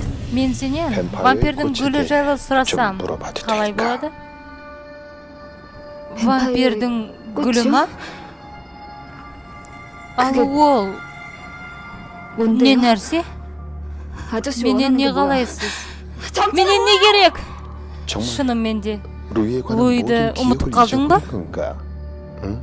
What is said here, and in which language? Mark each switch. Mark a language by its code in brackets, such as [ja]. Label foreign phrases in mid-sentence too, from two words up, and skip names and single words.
[kk] мен сенен [ko] 뱀파이어의 [kk] вампирдің [ko] 꽃에 [kk] гүлі [ko] 대해 [kk] жайлы [ko] 좀 [kk] сұрасам [ko] 물어봐도 [kk] қалай [ko] 될까? [kk] болады? вампирдің гүлі ма? ал ол не [ko] 뭔데요? [kk] нәрсе? [ko] 아저씨 [kk] менен [ko] 원하는 [kk] не [ko] 게 뭐야? [kk] қалайсыз? менен не керек? [ko] 정말 [kk] шынымен де [ko] 루이에 관한 루이드 모든 [kk] ұмытып [ko] 기억을 [kk] қалдың ба? [ko] 잊어버린 건가? 응?